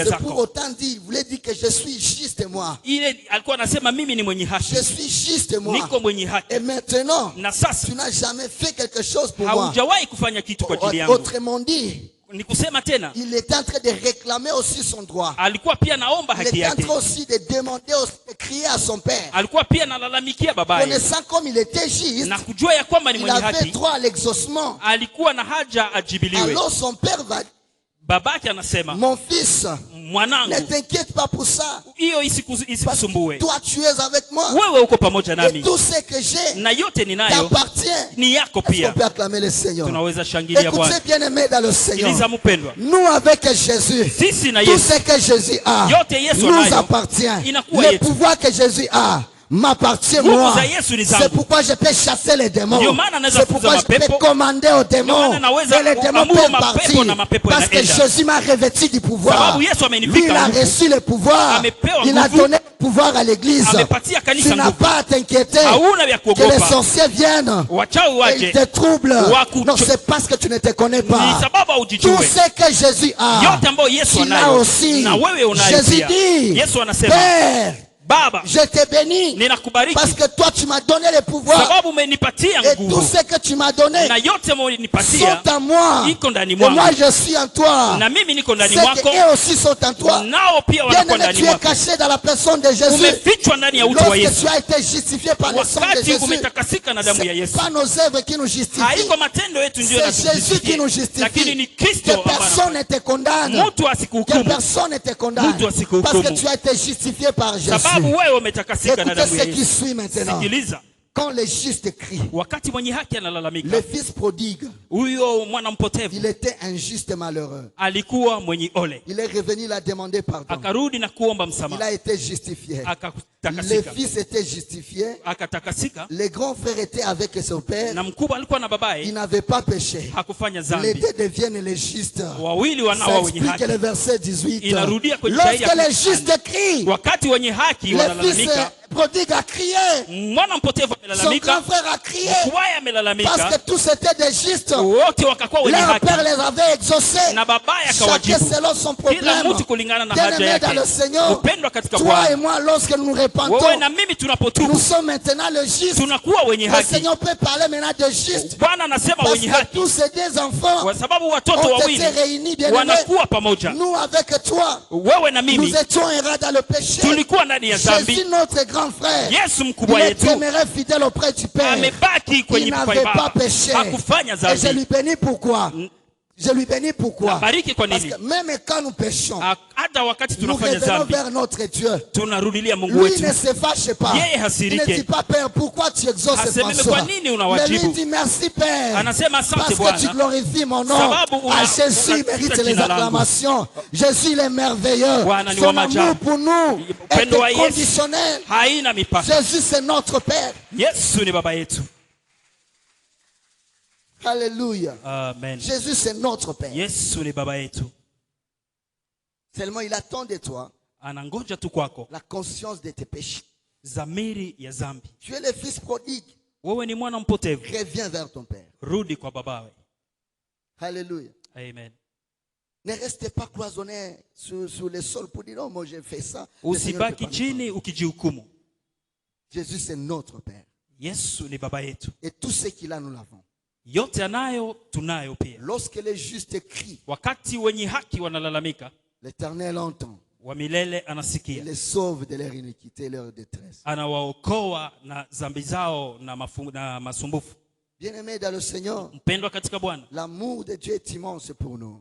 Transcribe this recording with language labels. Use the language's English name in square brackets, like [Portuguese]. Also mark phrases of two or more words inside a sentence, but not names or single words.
[French] C'est pour [Swahili] zako. [French] autant dire, il voulait dire que je suis juste moi. [Swahili] Ile alikuwa anasema mimi ni mwenye haki, [French] Je suis juste moi. [Swahili] niko mwenye haki. [French] Et maintenant, [Swahili] Na sasa [French] tu n'as jamais fait quelque chose pour moi. [Swahili] haujawahi kufanya kitu kwa ajili yangu. [French] Autrement dit, [Swahili] Ni kusema tena, [French] il était en train de réclamer aussi son droit. [Swahili] alikuwa pia naomba [French] Il [Swahili] haki [French] était en [Swahili] yake, [French] train aussi de demander, aussi de crier à son père. [Swahili] alikuwa pia nalalamikia babaye, [French] Connaissant comme il était juste, [Swahili] na kujua ya kwamba ni [French] il [Swahili] mwenye [French] avait [Swahili] haki, [French] droit à l'exaucement. [Swahili] alikuwa na haja ajibiliwe. [French] Alors son père va dire, [Swahili] Babake anasema, [French] mon fils, [Swahili] mwanangu, [French] ne t'inquiète pas pour ça. [Swahili] hiyo [French] Parce [Swahili] isikusumbue, [French] que toi, tu es avec moi. [Swahili] wewe uko pamoja [French] Et [Swahili] nami, [French] tout ce que j'ai [Swahili] na yote ninayo [French] t'appartient. [Swahili] ni yako [French] Est-ce qu'on [Swahili] pia. [French] peut acclamer le Seigneur? [Swahili] Tunaweza shangilia Bwana. [French] Écoutez, bien-aimés dans le Seigneur. [Swahili] Sikiliza mpendwa, [French] Nous, avec Jésus, [Swahili] sisi na [French] tout [Swahili] Yesu, [French] ce que Jésus a [Swahili] yote Yesu [French] nous [Swahili] anayo [French] appartient. [Swahili] inakuwa [French] Le [Swahili] yetu. [French] pouvoir que Jésus a m'appartient [Swahili] Nguvu [French] moi. [Swahili] za Yesu ni zangu. [French] C'est pourquoi je peux chasser les démons. [Swahili] Ndio maana naweza [French] C'est pourquoi je [Swahili] kufukuza [French] peux [Swahili] mapepo. [French] commander aux [Swahili] Ndio [French] démons. [Swahili] maana naweza [French] Et les démons [Swahili] kuamuru [French] peuvent [Swahili] mapepo [French] partir. [Swahili] na mapepo [French] Parce que [Swahili] yanaenda. [French] Jésus m'a revêtu du pouvoir. [Swahili] Sababu Yesu amenivika [French] Lui, il a [Swahili] nguvu. [French] reçu le pouvoir. [Swahili] Amepewa [French] Il a [Swahili] nguvu. [French] donné le pouvoir à l'église. [Swahili] Amepatia kanisa [French] Tu n'as [Swahili] nguvu. [French] pas à t'inquiéter [Swahili] Hauna vya [French] que les [Swahili] kuogopa, [French] sorciers viennent. [Swahili] wachawi [French] Et ils [Swahili] waje, [French] te troublent. [Swahili] Wakucho- [French] Non, c'est parce que tu ne te connais [Swahili] ni [French] pas. [Swahili] sababu [French] Tout [Swahili] haujijue. [French] ce que Jésus a, [Swahili] Yote ambayo Yesu [French] tu l'as [Swahili] anayo [French] aussi. [Swahili] na wewe unayo [French] Jésus [Swahili] pia. [French] dit, [Swahili] Yesu anasema, [French] Père, [Swahili] Baba, [French] je te bénis [Swahili] ninakubariki [French] parce que toi tu m'as donné le pouvoir [Swahili] sababu umenipatia [French] et tout [Swahili] nguvu, [French] ce que tu m'as donné [Swahili] na yote umenipatia [French] sont en moi [Swahili] iko ndani [French] et moi [Swahili] mwangu, [French] je suis en toi. [Swahili] na mimi niko ndani [French] Ceux [Swahili] mwako, [French] qui eux aussi sont en toi. [Swahili] nao pia [French] Bien [Swahili] wanakuwa [French] aimé, [Swahili] ndani [French] tu es [Swahili] mwako. [French] caché dans la personne de Jésus. [Swahili] Umefichwa ndani ya utu wa [French] Lorsque [Swahili] Yesu. [French] tu as été justifié par le sang de [Swahili] Wakati [French] Jésus, [Swahili] umetakasika na damu ya [French] c'est [Swahili] Yesu, [French] pas nos œuvres qui nous justifient. [Swahili] haiko matendo yetu ndio [French] C'est Jésus qui nous [Swahili] yanatujistifia, lakini ni [French] justifie. [Swahili] Kristo [French] Que [Swahili] ambaye [French] personne ne te condamne. [Swahili] mtu [French] Que [Swahili] asikuhukumu, [French] personne ne te condamne. [Swahili] Mtu asikuhukumu. [French] Parce que tu as été justifié par Jésus. [Swahili] sababu wewe umetakasika na [French] Écoutez [Swahili] damu ya [French] ce qui [Swahili] Yesu. [French] suit maintenant. [Swahili] Sikiliza, [French] Quand le juste crie, [Swahili] wakati mwenye haki analalamika, [French] le fils prodigue, [Swahili] huyo mwana mpotevu [French] il était injuste et malheureux. [Swahili] alikuwa mwenye ole, [French] Il est revenu, il a demandé pardon. [Swahili] akarudi na kuomba [French] Il [Swahili] msamaha, [French] a été justifié. Le [Swahili] akatakasika, [French] fils était justifié. [Swahili] akatakasika, [French] Les grands frères étaient avec son père. [Swahili] na mkubwa alikuwa na [French] Il [Swahili] babaye, [French] n'avait pas péché. [Swahili] hakufanya [French] Les [Swahili] dhambi. [French] deux deviennent les justes. [Swahili] Wawili [French] Ça [Swahili] wanawa wenye [French] explique le [Swahili] haki. [French] verset 18. [Swahili] Inarudia kwenye shairi ya [French] Lorsque les [Swahili] 18. [French] justes crient, [Swahili] Wakati wenye haki [French] le fils [Swahili] wanalalamika, [French] prodigue a crié. [Swahili] mwana mpotevu [French] Son grand [Swahili] amelalamika, [French] frère a crié. [Swahili] mkubwaye [French] Parce [Swahili] amelalamika, [French] que tous étaient des justes. [Swahili] wote wakakuwa wenye [French] Leur [Swahili] haki, [French] père les avait exaucés. [Swahili] na babaye [French] Chacun [Swahili] akawajibu, [French] selon son [Swahili] kila [French] problème. [Swahili] mtu kulingana na [French] Bien [Swahili] haja [French] aimé dans le [Swahili] yake. [French] Seigneur, [Swahili] Upendwa katika [French] toi et [Swahili] Bwana, [French] moi, lorsque nous nous [Swahili] wewe [French] repentons, [Swahili] na mimi [French] nous [Swahili] tunapotubu [French] sommes maintenant le juste. [Swahili] tunakuwa wenye [French] Le [Swahili] haki. [French] Seigneur peut parler maintenant de juste. [Swahili] Bwana anasema [French] Parce [Swahili] wenye [French] que [Swahili] haki [French] tous ces deux enfants [Swahili] kwa sababu watoto [French] ont [Swahili] wawili [French] été réunis, bien aimés. [Swahili] wanakuwa pamoja. [French] Nous avec toi, [Swahili] Wewe na [French] nous [Swahili] mimi [French] étions errants dans le péché. [Swahili] tulikuwa ndani ya dhambi. [French] Jésus, notre grand frère, [Swahili] Yesu [French] il [Swahili] mkubwa [French] est [Swahili] yetu [French] téméraire fidèle auprès du Père. [Swahili] amebaki [French] Il [Swahili] kwenye kwa [French] n'avait pas [Swahili] Baba, [French] péché. [Swahili] hakufanya [French] Et je [Swahili] dhambi. [French] lui bénis pourquoi? Je lui bénis pourquoi? [Swahili] Bariki kwa [French] Parce [Swahili] nini? [French] que même quand nous péchons, [Swahili] Hata wakati [French] nous [Swahili] tunafanya [French] revenons [Swahili] dhambi [French] vers notre Dieu. [Swahili] tunarudilia Mungu [French] Lui [Swahili] wetu. [French] ne se fâche pas. [Swahili] Yeye [French] Il ne [Swahili] hasirike. [French] dit pas, Père, pourquoi tu exauces [Swahili] Haseme, [French] François? [Swahili] kwa nini [French] Mais [Swahili] unawajibu? [French] lui dit, merci Père. [Swahili] Anasema asante [French] Parce que tu [Swahili] Bwana, [French] glorifies mon nom. [Swahili] Sababu [French] À Jésus [Swahili] una- [French] mérite [Swahili] una [French] les [Swahili] jina langu. [French] acclamations. Jésus il est merveilleux. [Swahili] Bwana ni [French] Son [Swahili] wa [French] amour [Swahili] maajabu. [French] pour nous est [Swahili] Upendo wa Yesu [French] inconditionnel. [Swahili] haina mipaka. [French] Jésus c'est notre Père. [Swahili] Yesu ni baba yetu. [French] Alléluia. [Swahili] Amen. [French] Jésus c'est notre Père. [Swahili] Yesu ni baba yetu. [French] Seulement il attend de toi [Swahili] Anangoja tu kwako [French] la conscience de tes péchés. [Swahili] dhamiri ya dhambi. [French] Tu es le fils prodigue. [Swahili] Wewe ni mwana mpotevu, [French] Reviens vers ton Père. [Swahili] rudi kwa babawe. [French] Alléluia. [Swahili] Amen. [French] Ne restez pas cloisonné sur le sol pour dire, non, moi j'ai fait ça. Le Seigneur ne peut [Swahili] Usibaki [French] pas [Swahili] chini [French] me prendre. [Swahili] ukijihukumu. [French] Jésus c'est notre Père. [Swahili] Yesu ni baba yetu. [French] Et tout ce qu'il a, nous l'avons. [Swahili] Yote anayo tunayo pia. [French] Lorsque les justes crient, [Swahili] Wakati wenye haki wanalalamika, [French] l'Éternel entend. [Swahili] wa milele [French] Il [Swahili] anasikia. [French] les sauve de leur iniquité et leur détresse. [Swahili] Anawaokoa na dhambi zao na masumbufu. [French] Bien-aimés dans le Seigneur, [Swahili] Mpendwa katika Bwana, [French] l'amour de Dieu est immense pour nous.